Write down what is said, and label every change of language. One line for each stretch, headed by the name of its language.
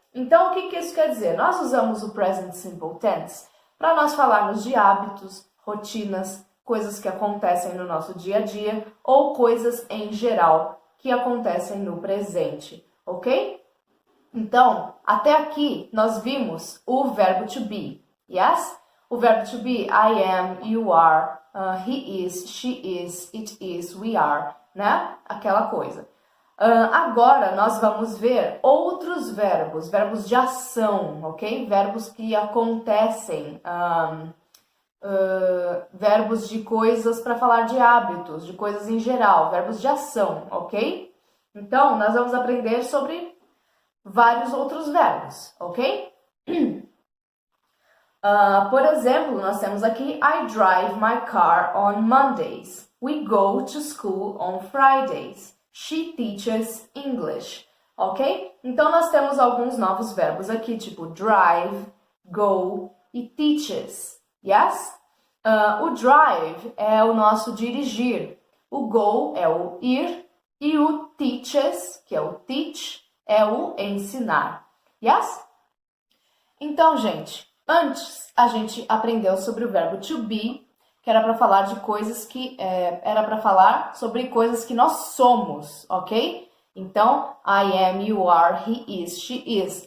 Portuguese: Então, o que isso quer dizer? Nós usamos o present simple tense para nós falarmos de hábitos, rotinas, coisas que acontecem no nosso dia a dia ou coisas em geral que acontecem no presente, ok? Então, até aqui nós vimos o verbo to be, yes? O verbo to be,
English: I am, you are, he is, she is, it is, we are,
Portuguese: né? Aquela coisa. Agora nós vamos ver outros verbos, verbos de ação, ok? Verbos que acontecem, verbos de coisas para falar de hábitos, de coisas em geral, verbos de ação, ok? Então, nós vamos aprender sobre vários outros verbos, ok? Por exemplo, nós temos aqui
English: I drive my car on Mondays. We go to school on Fridays. She teaches English. Ok?
Portuguese: Então, nós temos alguns novos verbos aqui, tipo drive, go e teaches. Yes? O drive é o nosso dirigir. O go é o ir. E o teaches, que é o teach, é o ensinar. Yes? Então, gente, antes a gente aprendeu sobre o verbo to be, que era para falar de coisas que era para falar sobre coisas que nós somos, ok?
English: Então, I am, you are, he is, she is.